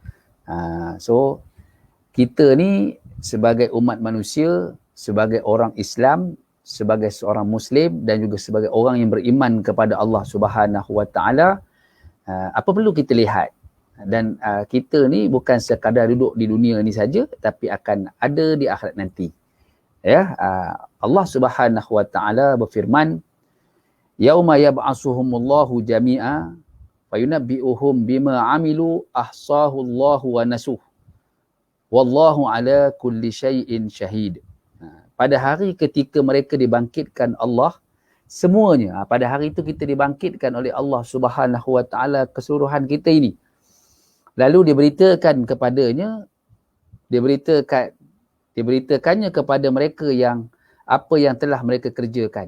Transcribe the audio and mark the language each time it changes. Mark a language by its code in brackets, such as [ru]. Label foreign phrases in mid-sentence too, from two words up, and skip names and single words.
[ms] So kita ni sebagai umat manusia, sebagai orang Islam, sebagai seorang Muslim dan juga sebagai orang yang beriman kepada Allah [ar] سبحانه وتعالى, [ms] apa perlu kita lihat? Dan kita ni bukan sekadar duduk di dunia ni saja, tapi akan ada di akhirat nanti. Ya, Allah [ar] سبحانه وتعالى [ms] berfirman, [ar] يوم يبعثهم الله جميعا فينبئهم بما عملوا أحصاه الله ونسوه. والله على كل شيء شهيد. [ms] Pada hari ketika mereka dibangkitkan Allah semuanya, pada hari itu kita dibangkitkan oleh Allah [ar] سبحانه وتعالى [ms] keseluruhan kita ini. Lalu diberitakannya kepada mereka yang apa yang telah mereka kerjakan.